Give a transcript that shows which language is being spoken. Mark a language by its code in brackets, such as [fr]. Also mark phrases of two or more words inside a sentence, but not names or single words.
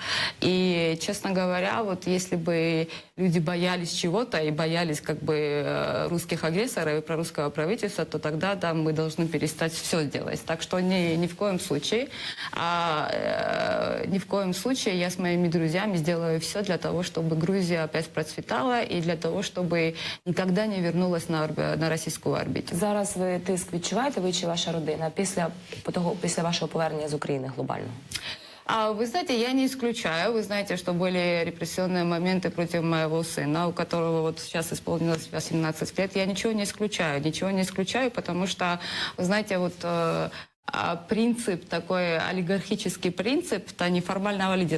[ru] И, честно говоря, вот если бы люди боялись чего-то и боялись как бы русских агрессоров и прорусского правительства, то тогда да, мы должны перестать все делать. Так что ни в коем случае, я с моими друзьями сделаю все для того, чтобы Грузия опять процветала и для того, чтобы никогда не вернулась на российскую орбиту. [uk] Зараз ви тиск відчуваєте, ви чи ваша родина, після вашого повернення з України глобально? [ru] Вы знаете, я не исключаю. Вы знаете, что были репрессионные моменты против моего сына, у которого вот сейчас исполнилось 18 лет. Я ничего не исключаю, потому что, вы знаете, вот принцип, такой олигархический принцип, это неформального лидера.